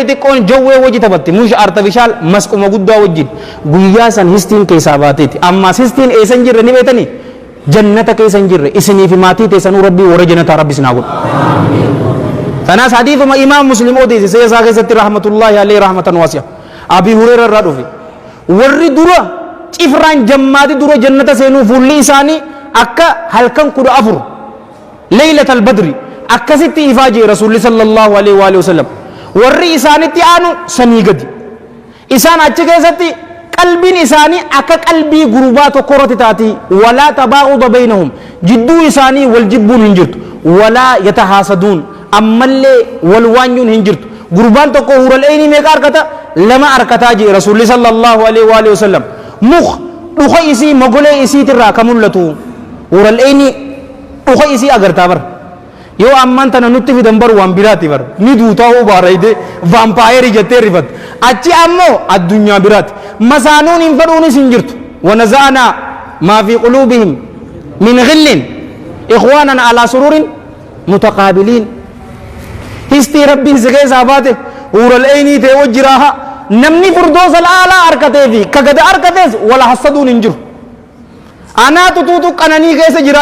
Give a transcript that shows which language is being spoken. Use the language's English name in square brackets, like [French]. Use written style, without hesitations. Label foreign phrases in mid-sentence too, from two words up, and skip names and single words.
[Oromo] xiqqoon jawwee wajji taphatti muusha artifishaal masquma guddaa wajjin guyyaa san histiin keessaa baateeti ammas histiin eessan jirre ni beetanii jannata keessan jirre isinii fi maatii teessanuu rabbii warra jannataa rabbi sinaa godhu tanaas hadiifuma imaam muslim odeesse seesaa keessatti [Arabic] رحمة الله عليه رحمة واسعة [Oromo] abii hureera irraa dhufe warri dura cifraan jammaati dura jannata seenuu fuulli isaanii akka halkan 14 [Arabic] ليلة البدر [Oromo] akkasitti ifaa jee rasuulli [Arabic] صلى الله عليه وسلم [Oromo] warri isaanitti aanu sanii gadi isaan achi keessatti qalbiin isaanii akka qalbii gurbaa tokko irratti taati [Arabic] ولا تباغض بينهم [Oromo] jidduu isaanii wal jibbuun hin jirtu [Arabic] ولا يتحاسدون [Oromo] ammallee wal waanyuun hin jirtu gurbaan tokko [Arabic] حور العين [Oromo] meeqa arkata lama arkataa jee rasuulli [Arabic] صلى الله عليه وسلم [Oromo] muk dhuka isii mogolee isiitirraa ka mul'atu [Arabic] حور العين [Oromo] dhuka isii agartaa bar yoo amman tana nutti fidan bar waan biraati bar ni duutaa baarayde vampaayerii jettee rifat achi ammoo addunyaa biraati masaanuun hin fadhuunis hin jirtu [Arabic] ونزعنا ما في قلوبهم من غل إخوانا على سرر متقابلين [Oromo] histii rabbiin si keessaa baate [Arabic] حور العين [Oromo] ta'e wajjiraaha namni furdoosa laalaa arkatee fi kagada arkatees wala hassaduun hin jiru anaatu tuutu qananii keessa jiraa